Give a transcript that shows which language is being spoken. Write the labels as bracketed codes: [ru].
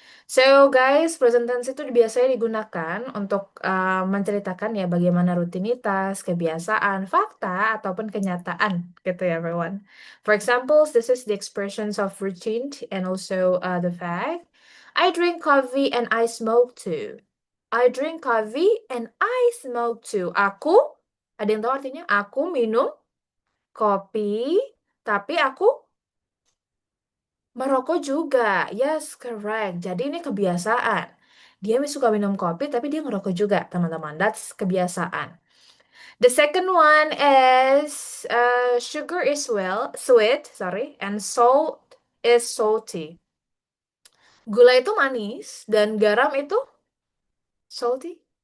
[en] So guys, [id] present tense itu biasanya digunakan untuk menceritakan ya bagaimana rutinitas, kebiasaan, fakta ataupun kenyataan gitu ya everyone. [en] For example, this is the expressions of routine and also the fact. I drink coffee and I smoke too. I drink coffee and I smoke too. [id] Aku, ada yang tahu artinya? Aku minum kopi, tapi aku merokok juga. [en] Yes, correct. [id] Jadi ini kebiasaan. Dia suka minum kopi, tapi dia ngerokok juga, teman-teman. [en] That's kebiasaan. The second one is sugar is sweet, sorry, and salt is salty. [id] Gula itu manis dan garam itu salty.